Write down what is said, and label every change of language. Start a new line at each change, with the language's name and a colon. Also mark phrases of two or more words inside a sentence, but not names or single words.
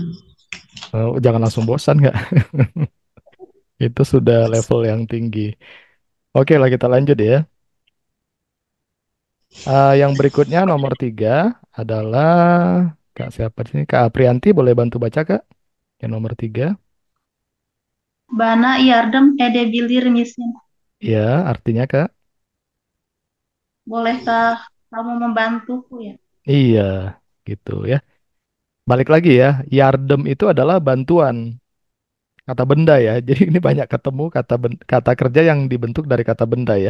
Indonesian: Jangan langsung bosan nggak? Itu sudah level yang tinggi. Oke lah kita lanjut ya. Yang berikutnya nomor tiga adalah Kak siapa sih? Kak Aprianti boleh bantu baca Kak? Yang nomor tiga.
Turkish: Bana yardım edebilir misin?
Indonesian: Ya, artinya Kak. Bolehkah kamu membantuku ya? Iya, gitu ya. Balik lagi ya, yardem itu adalah bantuan, kata benda ya. Jadi ini banyak ketemu kata kerja yang dibentuk dari kata benda ya.